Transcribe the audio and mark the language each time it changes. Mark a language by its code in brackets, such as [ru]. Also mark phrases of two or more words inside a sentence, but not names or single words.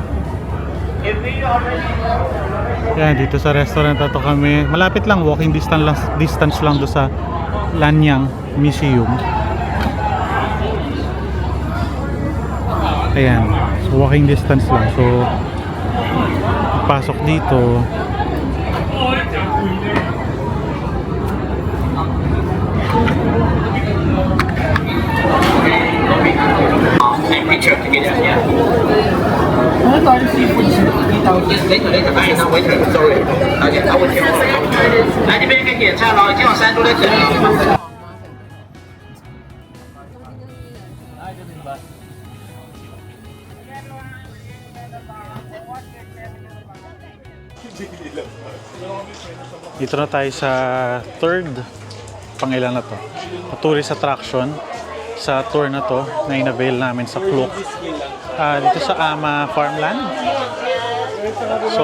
[tl] Yan, dito sa restaurant na to kami. Malapit lang, [en] walking distance [tl] lang do sa Lanyang Museum. Ayan, so [en] walking distance [tl] lang. So pasok dito. [en] Picture together, yeah. [tl] Ano tayo seafood? 3,000. [en] Later, [zh] 哎，那 [en] waiter, sorry， [zh] 而且他会挑。来这边可以点菜了，已经有3桌在等了。 [tl] Dito na tayo sa third, pangilan na to, [en] tourist attraction [tl] sa tour na to na in-avail namin sa Klook, dito sa Ama Farmland.